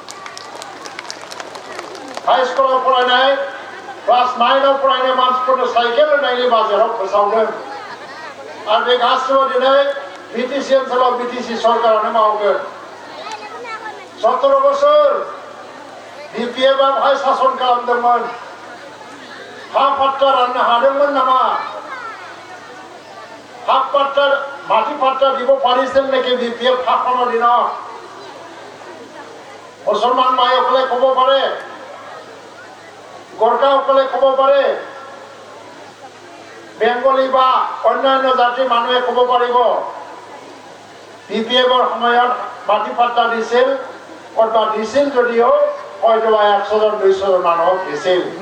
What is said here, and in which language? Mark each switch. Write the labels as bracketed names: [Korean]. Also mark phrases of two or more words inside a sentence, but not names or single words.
[Bodo] हाई स्कुलाव फरायनाय क्लास 9 आव फरायनाय मानसिफोरनो साइकेल होनायनि बाजाराव फोसावदों आरो बे गासिबो दिनै बिटिसि ओनसोलाव बिटिसि सरकारानो मावगोन 17 बोसोर बिपिएफआ बेवहाय सासन खालामदोंमोन हा पाट्टा राननो हादोंमोन नामा हाफ पाट्टा माटी पाट्टा [Assamese] দিব পাৰিছিল নেকি বিপিএফ শাসনৰ দিনত মুছলমান ভাইসকলে ক'ব পাৰে গোৰ্খাসকলে ক'ব পাৰে বেংগলী বা অন্যান্য জাতিৰ মানুহে ক'ব পাৰিব বিপিএফৰ সময়ত মাটি পাট্টা দিছিল কতবা দিছিল যদিও হয়তো 100জন 200জন মানুহক দিছিল